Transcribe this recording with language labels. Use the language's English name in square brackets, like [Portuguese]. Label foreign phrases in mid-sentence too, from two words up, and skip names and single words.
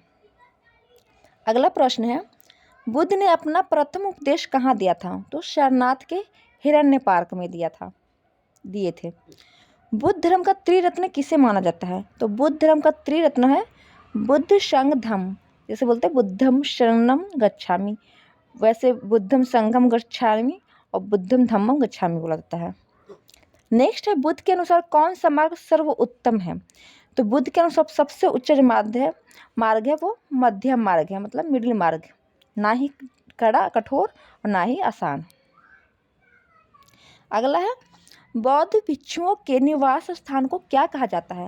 [Hindi] अगला प्रश्न है, बुद्ध ने अपना प्रथम उपदेश कहाँ दिया था? तो सारनाथ के हिरण्यपार्क में दिए थे। बुद्ध धर्म का त्रिरत्न किसे माना जाता है? तो बुद्ध धर्म का त्रिरत्न है बुद्ध संघ धम्म, जैसे बोलते हैं [Pali] बुद्धम शरणम गच्छामि, [Hindi] वैसे [Pali] बुद्धम संघम गच्छामि [Hindi] और [Pali] बुद्धम धम्मम गच्छामि [Hindi] बोला जाता है। नेक्स्ट है बुद्ध के अनुसार कौन सा मार्ग सर्वोत्तम है। तो बुद्ध के अनुसार सबसे उच्च जो मार्ग है वो मध्यम मार्ग है, मतलब मिडिल मार्ग, ना ही कड़ा कठोर और ना ही आसान। अगला है बौद्ध भिक्षुओं के निवास स्थान को क्या कहा जाता है।